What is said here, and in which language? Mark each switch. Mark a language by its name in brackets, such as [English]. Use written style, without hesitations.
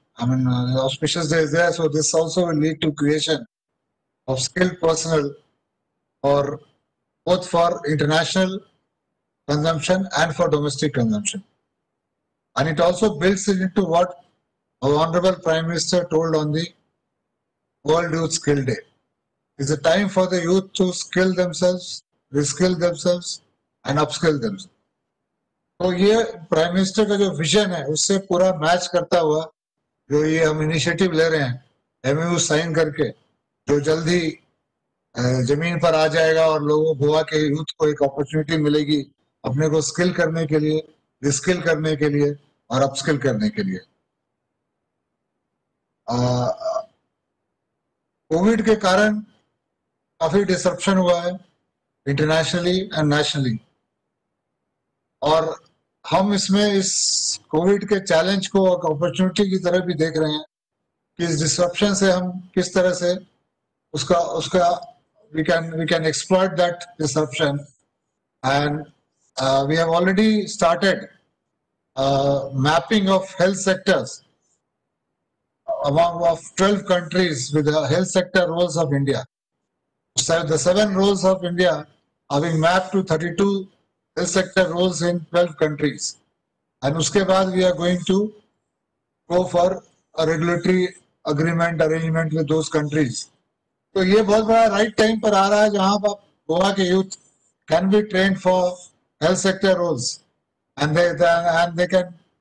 [English] I mean, the auspicious day is there, so this also will lead to creation of skilled personnel for both for international consumption and for domestic consumption. And it also builds into what our Honorable Prime Minister told on the World Youth Skill Day. It's a time for the youth to skill themselves, reskill themselves and upskill themselves. [Hindi] तो ये prime minister का जो vision है उससे पूरा match करता हुआ जो ये हम इनिशिएटिव ले रहे हैं, MOU साइन करके, जो जल्दी जमीन पर आ जाएगा और लोगों गोवा के यूथ को एक अपॉर्चुनिटी मिलेगी अपने को स्किल करने के लिए, रिस्किल करने के लिए और अपस्किल करने के लिए। कोविड के कारण काफी डिसरप्शन हुआ है इंटरनेशनली एंड नेशनली, और हम इसमें इस कोविड के चैलेंज को एक अपॉर्चुनिटी की तरह भी देख रहे हैं कि इस डिसरप्शन से हम किस तरह से उसका [English] we can exploit that disruption, and we have already started mapping of health sectors of 12 countries with the health sector roles of India. So the 7 roles of India are being mapped to 32 health sector roles in 12 countries, and [Hindi] uske baad [English] we are going to go for a regulatory agreement arrangement with those countries. [Hindi] तो ये बहुत बड़ा [English] right time [Hindi] पर आ रहा है जहां पर गोवा के [English] youth can be trained for health sector roles, and they can